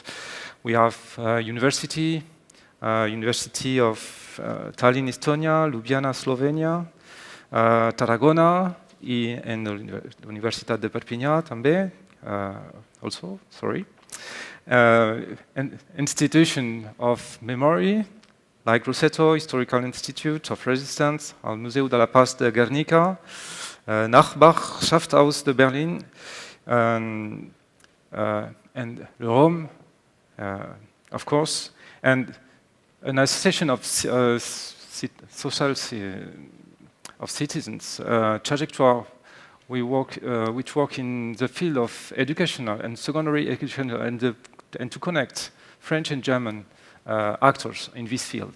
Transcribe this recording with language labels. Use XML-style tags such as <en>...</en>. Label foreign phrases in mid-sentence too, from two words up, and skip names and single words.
<en>We have University of Tallinn, Estonia, Ljubljana, Slovenia, Tarragona, and the Universitat de Perpinyà, també, also, sorry. An institution of memory, like Rosetto, Historical Institute of Resistance, al Museu de la Paz de Guernica, Nachbarschaft de Berlin, and EUROM, of course, and an association of of citizens, trajectoire, which work in the field of educational and secondary education and to connect French and German actors in this field.</en>